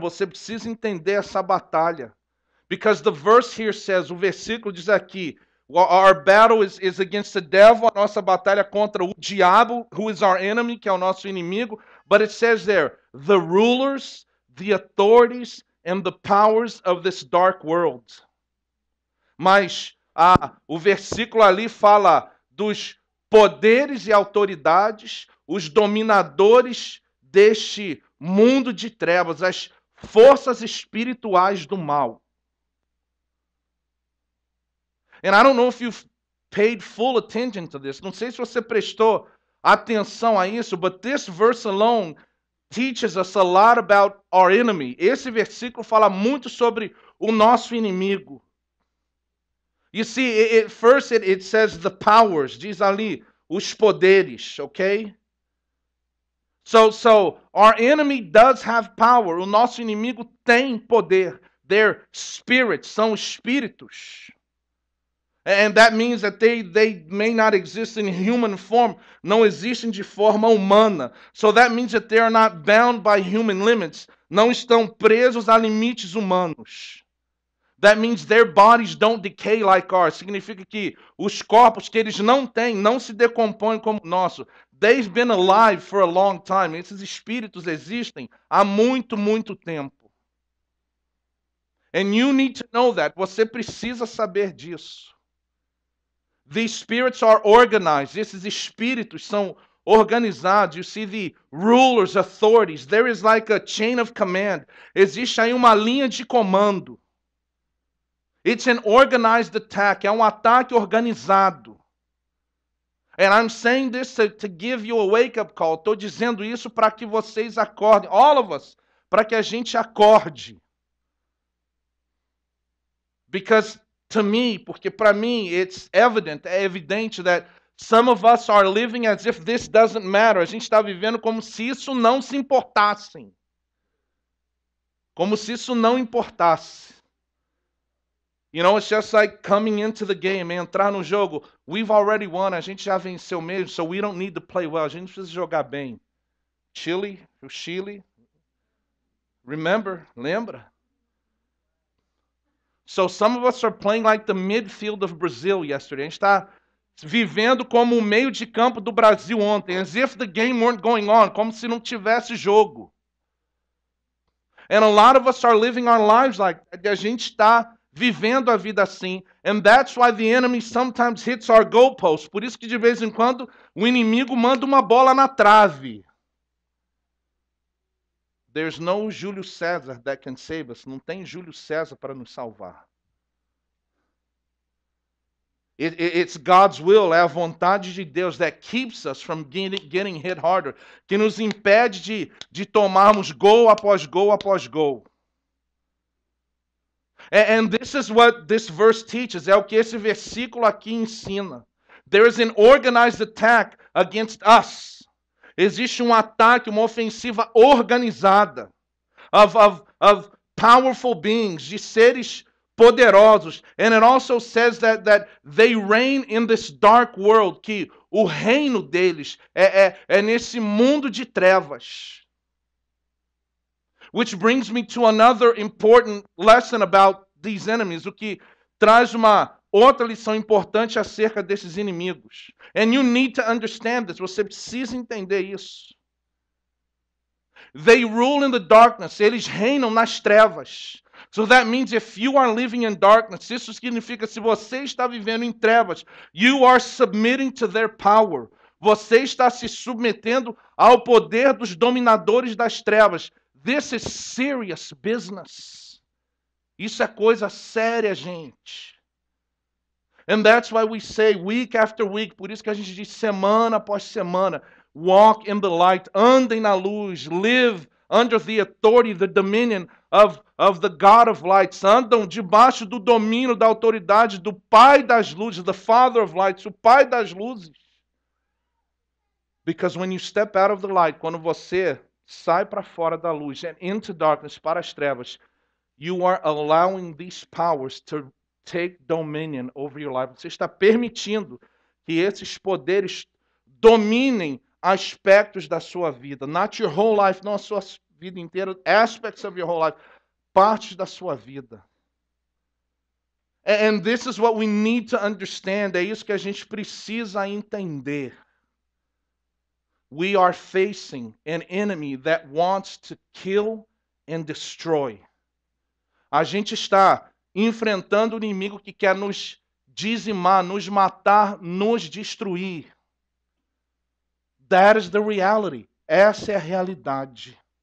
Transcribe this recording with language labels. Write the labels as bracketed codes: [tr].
[pt] Você precisa entender essa batalha. [en] Because the verse here says, [pt] o versículo diz aqui, [en] our battle is against the devil. [pt] A nossa batalha contra o diabo, [en] who is our enemy, [pt] que é o nosso inimigo. [en] But it says there, the rulers, the authorities, and the powers of this dark world. [pt] Mas o versículo ali fala dos poderes e autoridades, os dominadores deste mundo de trevas, as forças espirituais do mal. [en] And I don't know if you've paid full attention to this. [pt] Não sei se você prestou atenção a isso, [en] but this verse alone teaches us a lot about our enemy. [pt] Esse versículo fala muito sobre o nosso inimigo. [en] You see, first it says the powers, [pt] diz ali, os poderes, [en] okay? So our enemy does have power. [pt] O nosso inimigo tem poder. [en] They're spirits, [pt] são espíritos. [en] And that means that they may not exist in human form. [pt] Não existem de forma humana. [en] So that means that they are not bound by human limits. [pt] Não estão presos a limites humanos. [en] That means their bodies don't decay like ours. [pt] Significa que os corpos que eles não têm não se decompõem como o nosso. [en] They've been alive for a long time. [pt] Esses espíritos existem há muito, muito tempo. [en] And you need to know that. [pt] Você precisa saber disso. [en] These spirits are organized. [pt] Esses espíritos são organizados. [en] You see the rulers, authorities. There is like a chain of command. [pt] Existe aí uma linha de comando. [en] It's an organized attack. [pt] É um ataque organizado. [en] And I'm saying this to give you a wake-up call. [pt] Estou dizendo isso para que vocês acordem. [en] All of us. [pt] Para que a gente acorde. [en] Because to me, [pt] porque para mim, [en] it's evident, [pt] é evidente [en] that some of us are living as if this doesn't matter. [pt] A gente está vivendo como se isso não se importasse. Como se isso não importasse. [en] You know, it's just like coming into the game, [pt] entrar no jogo. [en] We've already won, [pt] a gente já venceu mesmo, [en] so we don't need to play well. [pt] A gente precisa jogar bem. Chile, o Chile. [en] Remember, [pt] lembra? [en] So some of us are playing like the midfield of Brazil yesterday. [pt] A gente está vivendo como o meio de campo do Brasil ontem, [en] as if the game weren't going on, [pt] como se não tivesse jogo. [en] And a lot of us are living our lives like that. [pt] A gente está vivendo a vida assim. [en] And that's why the enemy sometimes hits our goalposts. [pt] Por isso que de vez em quando o inimigo manda uma bola na trave. [en] There's no Júlio César that can save us. [pt] Não tem Júlio César para nos salvar. [en] It's God's will, [pt] é a vontade de Deus [en] that keeps us from getting hit harder, [pt] que nos impede de tomarmos gol após gol após gol. [en] And this is what this verse teaches, [pt] é o que esse versículo aqui ensina. [en] There is an organized attack against us. [pt] Existe um ataque, uma ofensiva organizada [en] of powerful beings, [pt] de seres poderosos. [en] And it also says that they reign in this dark world, [pt] que o reino deles é nesse mundo de trevas. [en] Which brings me to another important lesson about these enemies, [pt] o que traz uma outra lição importante acerca desses inimigos. [en] And you need to understand this. [pt] Você precisa entender isso. [en] They rule in the darkness. [pt] Eles reinam nas trevas. [en] So that means if you are living in darkness, [pt] isso significa se você está vivendo em trevas, [en] you are submitting to their power. [pt] Você está se submetendo ao poder dos dominadores das trevas. [en] This is serious business. [pt] Isso é coisa séria, gente. [en] And that's why we say week after week, [pt] por isso que a gente diz semana após semana, [en] walk in the light, [pt] andem na luz, [en] live under the authority, the dominion of the God of lights. [pt] Andam debaixo do domínio, da autoridade do Pai das luzes, [en] the Father of lights, [pt] o Pai das luzes. [en] Because when you step out of the light, [pt] quando você sai para fora da luz, [en] and into darkness, [pt] para as trevas, [en] you are allowing these powers to take dominion over your life. [pt] Você está permitindo que esses poderes dominem aspectos da sua vida. [en] Not your whole life, [pt] não a sua vida inteira. [en] Aspects of your whole life. [pt] Partes da sua vida. [en] And this is what we need to understand. [pt] É isso que a gente precisa entender. [en] We are facing an enemy that wants to kill and destroy. [pt] A gente está enfrentando um inimigo que quer nos dizimar, nos matar, nos destruir. [en] That is the reality. [pt] Essa é a realidade.